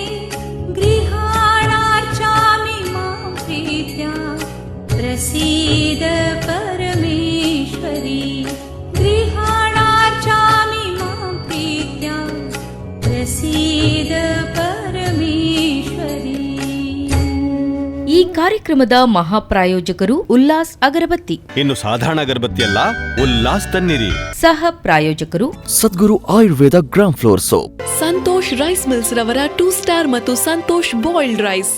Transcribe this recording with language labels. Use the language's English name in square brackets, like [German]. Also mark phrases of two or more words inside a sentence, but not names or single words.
[Sanskrit] गृहाणार्चामि मां प्रीत्या प्रसीद परमेश्वरी गृहाणार्चामि मां प्रीत्या प्रसीद परमेश्वरी [Kannada] ಈ ಕಾರ್ಯಕ್ರಮದ ಮಹಾಪ್ರಾಯೋಜಕರು ಉಲ್ಲಾಸ್ ಅಗರಬತ್ತಿ. ಇನ್ನು ಸಾಧಾರಣ ಅಗರಬತ್ತಿ ಅಲ್ಲ, ಉಲ್ಲಾಸ್ ತನ್ನಿರಿ. ಸಹ ಪ್ರಾಯೋಜಕರು Sadhguru Ayurveda Gram Floor Soap. ಸಂತೋಷ್ ರೈಸ್ ಮಿಲ್ಸ್ ರವರ 2 ಸ್ಟಾರ್ ಮತ್ತು ಸಂತೋಷ್ ಬಾಯ್ಲ್ಡ್ ರೈಸ್.